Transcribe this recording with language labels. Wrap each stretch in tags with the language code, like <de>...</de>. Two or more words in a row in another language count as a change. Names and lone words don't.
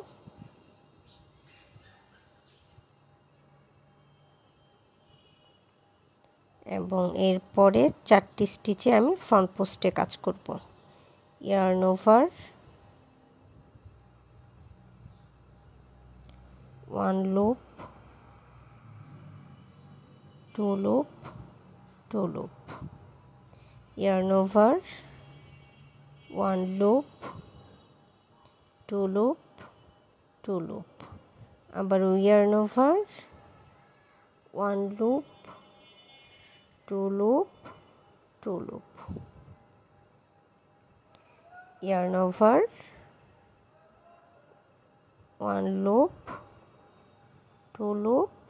<bn>এবং এর পরে 4টি স্টিচে আমি</bn> <en>front post</en> <bn>কাজ করব।</bn> <en>yarn over, 1 loop, 2 loop, 2 loop, yarn over, 1 loop, 2 loop, 2 loop, আবার yarn over, 1 loop, 2 loop, 2 loop, yarn over, 1 loop, 2 loop,</en>